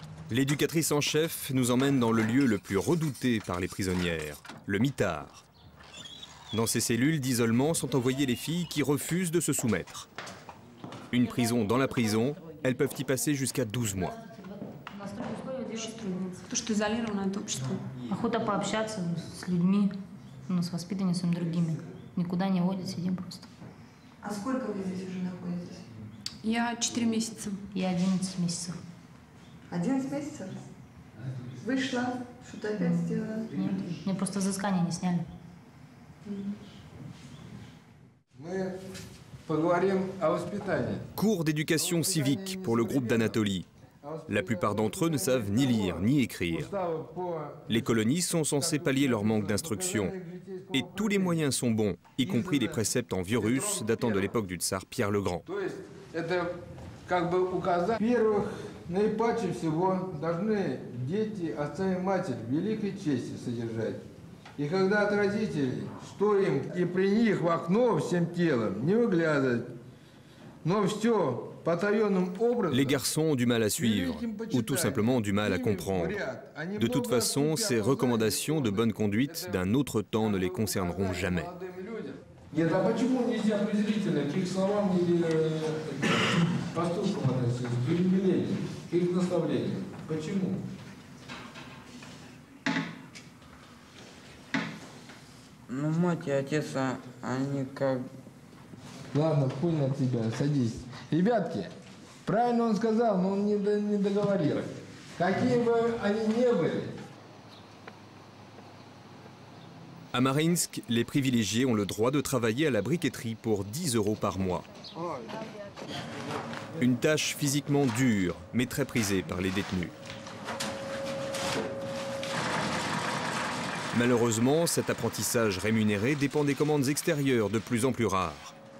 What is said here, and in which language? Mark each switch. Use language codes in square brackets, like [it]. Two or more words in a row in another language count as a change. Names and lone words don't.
[fr] L'éducatrice en chef nous emmène dans le lieu le plus redouté par les prisonnières, le mitard. Dans ces cellules d'isolement sont envoyées les filles qui refusent de se soumettre. Une prison dans la prison, elles peuvent y passer jusqu'à 12 mois. [ru] Охота пообщаться с людьми, с воспитанницами другими. Никуда не водят, сидим просто. А сколько вы здесь уже находитесь? Я 4 месяца. Я 11 месяцев. 11 месяцев? Вышла, что-то опять сделала? Нет, мне просто взыскание не сняли. Мы поговорим о воспитании. [fr] Cours d'éducation civique pour le groupe d'Anatolie. La plupart d'entre eux ne savent ni lire ni écrire. Les colonies sont censées pallier leur manque d'instruction. Et tous les moyens sont bons, y compris les préceptes en vieux russe datant de l'époque du tsar Pierre le Grand. [ru] Во-первых, наипаче всего должны дети отца и матерь великой чести содержать. И когда от родителей, что им и при них в окно всем телом не выглядывать. Но все потаенным образом. [fr] Les garçons ont du mal à suivre, ou tout simplement du mal à comprendre. De toute façon, ces recommandations de bonne conduite d'un autre temps ne les concerneront jamais. [ru] Нет, а почему нельзя презрительно к их словам или поступкам относиться, к их велениям, к их наставлениям? Почему? Ну, мать и отец, они как... Ладно, понял тебя, садись. Ребятки, правильно он сказал, но он не договорил. Какие бы они ни были. [fr] À Mariinsk, les privilégiés ont le droit de travailler à la briqueterie pour 10 € par mois. Une tâche physiquement dure, mais très prisée par les détenus. Malheureusement, cet apprentissage rémunéré dépend des commandes extérieures de plus en plus rares.